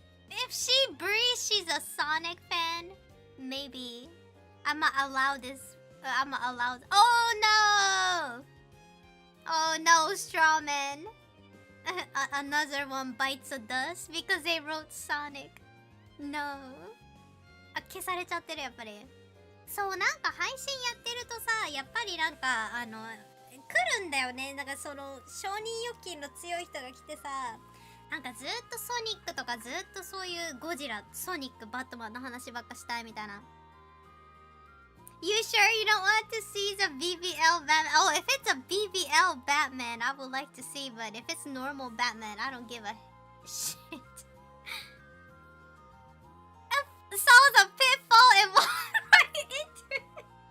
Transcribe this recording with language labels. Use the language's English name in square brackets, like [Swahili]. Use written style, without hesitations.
[English] If she breathes, she's a Sonic fan. Maybe. I'm not allowed this. I'm not allowed. Oh no! Oh no, Strawman. Another one bites the dust because they wrote Sonic. No. [Japanese] 消されちゃってるやっぱり。そう、なんか配信やってるとさ、やっぱりなんか来るんだよね。なんかその承認欲求の強い人が来てさ、なんかずっとソニックとかずっとそういうゴジラ、ソニック、バットマンの話ばっかしたいみたいな。 [English] You sure you don't want to see the BBL Batman? Oh, if it's a BBL Batman, I would like to see, but if it's normal Batman, I don't give a shit. Saw the pitfall and walked right into it.